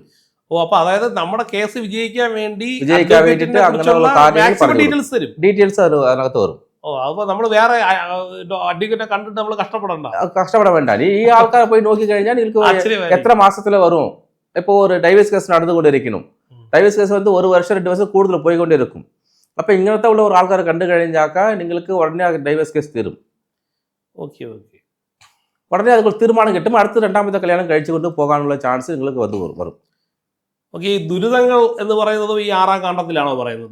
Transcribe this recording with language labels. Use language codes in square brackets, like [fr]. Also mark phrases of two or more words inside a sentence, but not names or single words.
[ml] അപ്പൊ അതായത് നമ്മുടെ കേസ് വിജയിക്കാൻ വേണ്ടിയിട്ട് അങ്ങനെയുള്ള ഡീറ്റെയിൽസ് അതിനകത്ത് വരും. അപ്പൊ നമ്മൾ വേറെ അഡ്വക്കേറ്റിനെ കണ്ടിട്ട് നമ്മൾ കഷ്ടപ്പെടാൻ വേണ്ട. ഈ ആൾക്കാരെ പോയി നോക്കി കഴിഞ്ഞാൽ നിങ്ങൾക്ക് എത്ര മാസത്തില് വരും. ഇപ്പോൾ ഒരു ഡൈവേഴ്സ് കേസ് നടന്നുകൊണ്ടിരിക്കണം, ഡൈവേഴ്സ് കേസ് [ta] வந்து 1 வருஷம் 2 வருஷம் [ml] കൂടുതൽ പോയിക്കൊണ്ടേ இருக்கும். അപ്പോൾ ഇങ്ങനത്തെ ഉള്ള ഒരു ആൾക്കാരെ കണ്ടു കഴിഞ്ഞാൽ നിങ്ങൾക്ക് ഉടനെ ഡൈവേഴ്സ് കേസ് തീരും. ഓക്കെ ഓക്കെ. ഉടനെ അതുകൊണ്ട് തീരുമാനം കിട്ടും, അടുത്ത രണ്ടാമത്തെ കല്യാണം കഴിച്ചുകൊണ്ട് പോകാനുള്ള ചാൻസ് നിങ്ങൾക്ക് വരും. ഓക്കെ. ഈ ദുരിതങ്ങൾ എന്ന് പറയുന്നത് ഈ 6-ാം കാണ്ഡത്തിലാണോ പറയുന്നത്?